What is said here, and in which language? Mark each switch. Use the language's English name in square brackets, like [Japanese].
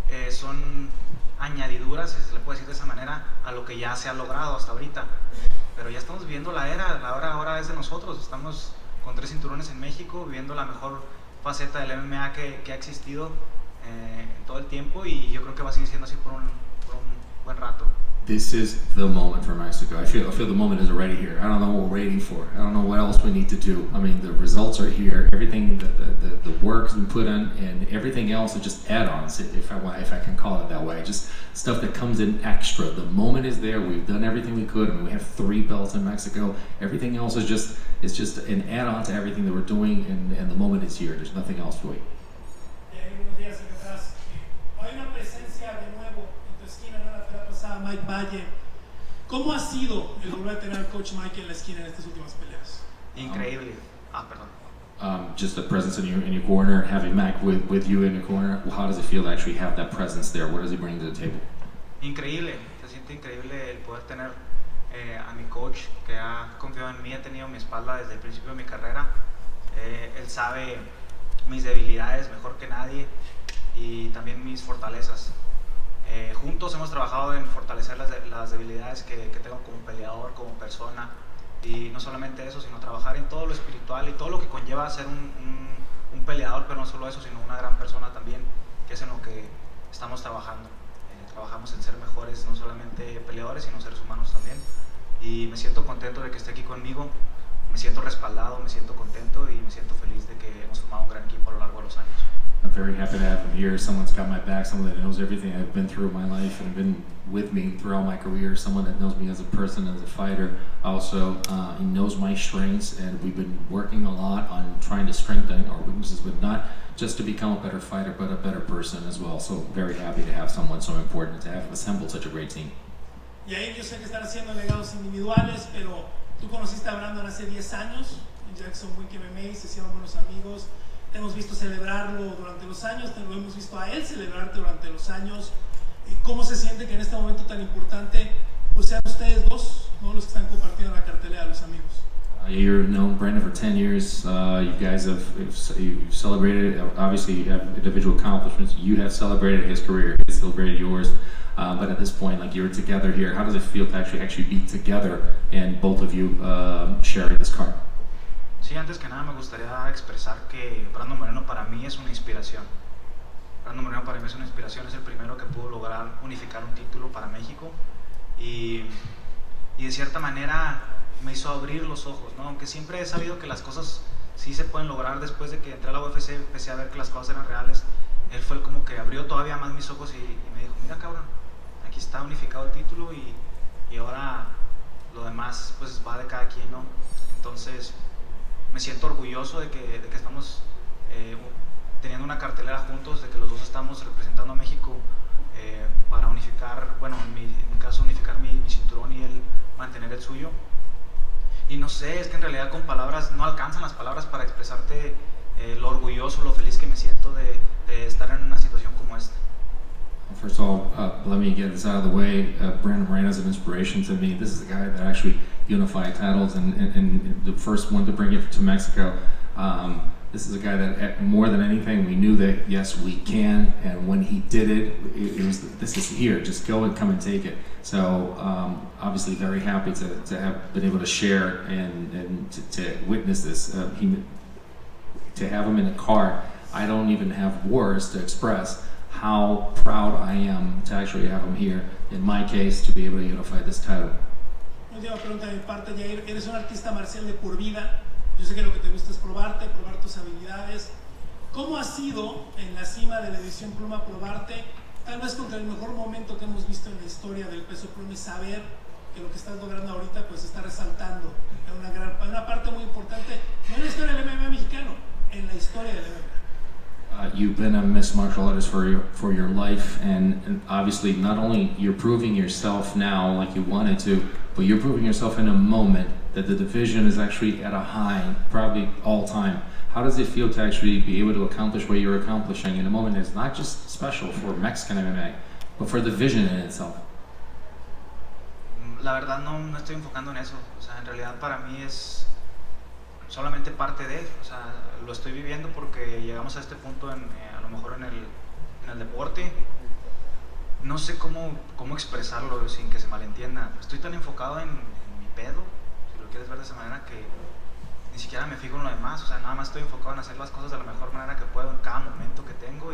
[Spanish] son añadiduras, si se le puede decir de esa manera, a lo que ya se ha logrado hasta ahorita. Pero ya estamos viviendo la era ahora es de nosotros. Estamos con 3 cinturones en México, viviendo la mejor faceta del MMA que ha existido en todo el tiempo, y yo creo que va a seguir siendo así por un buen rato. [English] This is the moment for Mexico. I feel the moment is already here. I don't know what we're waiting for. I don't know what else we need to do. I mean, the results are here. Everything, the work's been put in, and everything else is just add-ons, if I can call it that way. Just stuff that comes in extra. The moment is there. We've done everything we could. I mean, we have 3 belts in Mexico. Everything else is just an add-on to everything that we're doing, and the moment is here. There's nothing else to wait. [Spanish] Buenos días, secretarias. Hay una presencia de nuevo en tu esquina, ¿no? La pelea pasada, Mike Valle. ¿Cómo ha sido el volver a tener al coach Mike en la esquina en estas últimas peleas? Increíble. Perdón. [English] Just the presence in your corner, having Mac with you in your corner. How does it feel to actually have that presence there? What does he bring to the table? [Spanish] Increíble, se siente increíble el poder tener a mi coach que ha confiado en mí, ha tenido mi espalda desde el principio de mi carrera. Él sabe mis debilidades mejor que nadie y también mis fortalezas. Juntos hemos trabajado en fortalecer las debilidades que tengo como peleador, como persona, y no solamente eso, sino trabajar en todo lo espiritual y todo lo que conlleva ser un peleador, pero no solo eso, sino una gran persona también, que es en lo que estamos trabajando. Trabajamos en ser mejores, no solamente peleadores, sino seres humanos también, y me siento contento de que esté aquí conmigo, me siento respaldado, me siento contento y me siento feliz de que hemos formado un gran equipo a lo largo de los años. [English] I'm very happy to have him here. Someone's got my back, someone that knows everything I've been through in my life and been with me throughout my career, someone that knows me as a person, as a fighter. Also, he knows my strengths, and we've been working a lot on trying to strengthen our weaknesses, but not just to become a better fighter, but a better person as well. So very happy to have someone so important, to have assembled such a great team. [Spanish] Yair, yo sé que están haciendo legados individuales, pero tú conociste a Brandon hace 10 años en Jackson Wink MMA, se hicieron buenos amigos. Te hemos visto celebrarlo durante los años, te lo hemos visto a él celebrarte durante los años. ¿Cómo se siente que en este momento tan importante pues sean ustedes dos, ¿no?, los que están compartiendo la cartelera de los amigos? [English] You've known Brandon for 10 years. You guys you've celebrated. Obviously, you have individual accomplishments. You have celebrated his career. He celebrated yours. But at this point, like, you're together here. How does it feel to actually be together and both of you sharing this card? [Spanish] Sí, antes que nada me gustaría expresar que Brandon Moreno para mí es una inspiración. Brandon Moreno para mí es una inspiración, es el primero que pudo lograr unificar un título para México y de cierta manera me hizo abrir los ojos, ¿no? Aunque siempre he sabido que las cosas sí se pueden lograr. Después de que entré a la UFC empecé a ver que las cosas eran reales. Él fue como que abrió todavía más mis ojos y me dijo, mira cabrón, aquí está unificado el título y ahora lo demás pues va de cada quien, ¿no? Entonces me siento orgulloso de que estamos teniendo una cartelera juntos, de que los dos estamos representando a México para unificar, bueno, en mi caso unificar mi cinturón y él mantener el suyo. Y no sé, es que en realidad con palabras no alcanzan las palabras para expresarte lo orgulloso, lo feliz que me siento de estar en una situación como esta. [English] First of all, let me get this out of the way. Brandon Moreno is an inspiration to me. This is the guy that actually unified titles and the first one to bring it to Mexico. This is a guy that, more than anything, we knew that, yes, we can. And when he did it, it was, this is here. Just go and come and take it. So obviously very happy to have been able to share and to witness this. To have him in a car, I don't even have words to express how proud I am to actually have him here, in my case, to be able to unify this title. [Spanish] Última pregunta de mi parte, Yair. Eres un artista marcial de por vida. Yo sé que lo que te gusta es probarte, probar tus habilidades. ¿Cómo ha sido en la cima de la edición pluma probarte, tal vez contra el mejor momento que hemos visto en la historia del peso pluma, y saber que lo que estás logrando ahorita pues está resaltando en una parte muy importante, no en la historia del MMA mexicano, en la historia del MMA? [English] You've been a mixed martial artist for your life, and obviously not only you're proving yourself now like you wanted to, but you're proving yourself in a moment that the division is actually at a high, probably all time. How does it feel to actually be able to accomplish what you're accomplishing in a moment that's not just special for Mexican MMA, but for the division in itself? [Spanish] La verdad no estoy enfocando en eso. O sea, en realidad para mí es solamente parte de, o sea, lo estoy viviendo porque llegamos a este punto a lo mejor en en el deporte. No sé cómo expresarlo sin que se malentienda. Estoy tan enfocado en mi pedo, si lo quieres ver de esa manera, que ni siquiera me fijo en lo demás. O sea, nada más estoy enfocado en hacer las cosas de la mejor manera que puedo en cada momento que tengo.